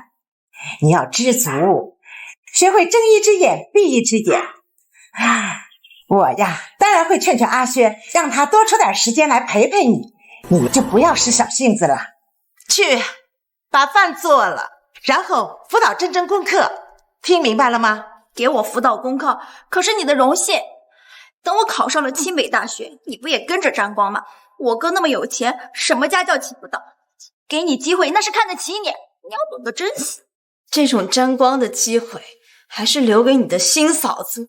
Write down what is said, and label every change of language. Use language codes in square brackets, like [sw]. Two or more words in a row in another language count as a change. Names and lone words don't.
[zh] 你要知足，學會睜一隻眼閉一隻眼。我呀，當然會勸勸阿軒，讓他多出點時間來陪陪你。你就不要使小性子了，去把飯做了，然後輔導真真功課。聽明白了嗎？給我輔導功課可是你的榮幸。等我考上了清北大學，你不也跟着沾光嗎？我哥那麼有錢，什麼家教請不到，給你機會那是看得起你，你要懂得珍惜。這種沾光的機會還是留給你的新嫂子。